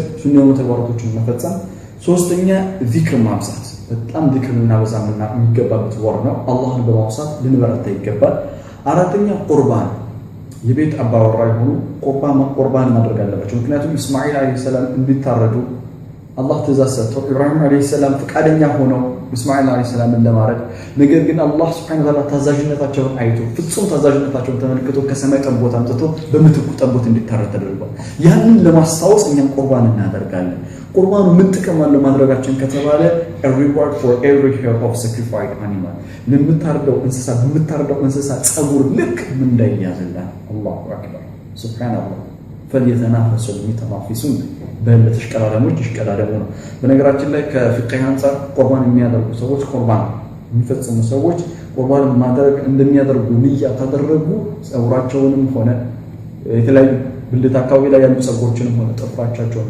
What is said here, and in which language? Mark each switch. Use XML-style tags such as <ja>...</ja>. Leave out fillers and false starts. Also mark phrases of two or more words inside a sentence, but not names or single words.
<am>ሱና የሆኑ ተግባራቶችን መፈጸም። ሶስተኛ ዚክር ማብዛት፣ በጣም ዚክር ልናበዛ የሚገባበት ወር ነው። አላህን በማውሳት ልንበረታ ይገባል። አራተኛ ቁርባን፣ የቤት አባወራ የሆኑ ቁርባን ማድረግ አለባቸው። ምክንያቱም እስማኤል</am> <ar>عليه السلام</ar> <am>እንዲታረዱ አላህ ትእዛዝ ሰጥተው ኢብራሂም</am> <ar>عليه السلام</ar> <am>ፈቃደኛ ሆነው እስማኤል አለይሂ ሰላምን ለማረድ፣ ነገር ግን አላህ</am> <ar>سبحانه وتعالى</ar> <am>ታዛዥነታቸውን አይቶ ፍጹም ታዛዥነታቸውን ተመልክቶ ከሰማይ ጠቦት አምጥቶ በምትኩ ጠቦት እንዲታረድ ተደርጓል። ያንን ለማስታወስ እኛም ቁርባን እናደርጋለን። ቁርባኑ ምን ጥቅም አለው ማድረጋችን ከተባለ</am> <en>a reward for every hair of sacrificed animal፣</en> <am>ለምታርደው እንስሳ ጸጉር ልክ ምን እንዳይያዝልህ።</am> <ar>الله أكبر سبحان الله። فليتنافس المتنافسون</ar> <am>በተሽቀዳዳሞች ይሽቀዳደሙ ነው። በነገራችን ላይ ከፍቅህ አንፃር ቁርባን የሚያደርጉ ሰዎች ቁርባን የሚፈጽሙ ሰዎች ቁርባን ማድረግ እንደሚያደርጉ ንያ ካደረጉ ጸጉራቸውንም ሆነ የተለያዩ ብልት አካባቢ ላይ ያሉ ጸጉሮችንም ሆነ ጥፍራቸውን</am>